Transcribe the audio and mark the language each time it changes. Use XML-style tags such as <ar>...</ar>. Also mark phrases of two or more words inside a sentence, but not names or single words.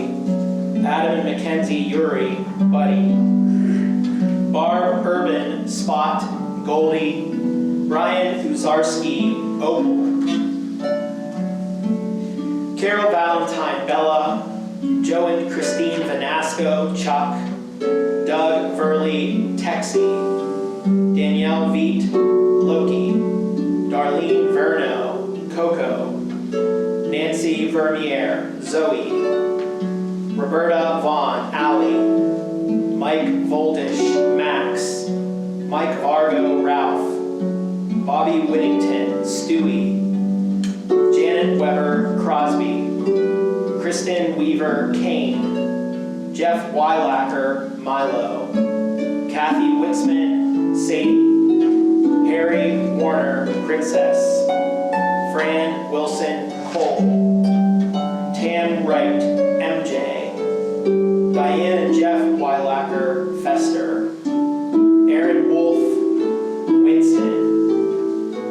<en>Adam and Mackenzie, Yuri, Buddy. Barb Urban, Spot, Goldie. Brian Uzarski, Opal. Carol Valentine, Bella. Joe and Christine Vanasco, Chuck. Doug Verley, Texie. Danielle Veet, Loki. Darlene Verno, Coco. Nancy Vermeer, Zoe. Roberta Vaughn, Allie. Mike Voldish, Max. Mike Vargo, Ralph. Bobby Whittington, Stewie. Janet Weber, Crosby. Kristen Weaver, Kane. Jeff Weilacher, Milo. Kathy Witzman, Sadie. Harry Warner, Princess. Fran Wilson, Cole. Tam Wright, MJ. Diane and Jeff Weilacher, Fester. Aaron Wolf, Winston.</en>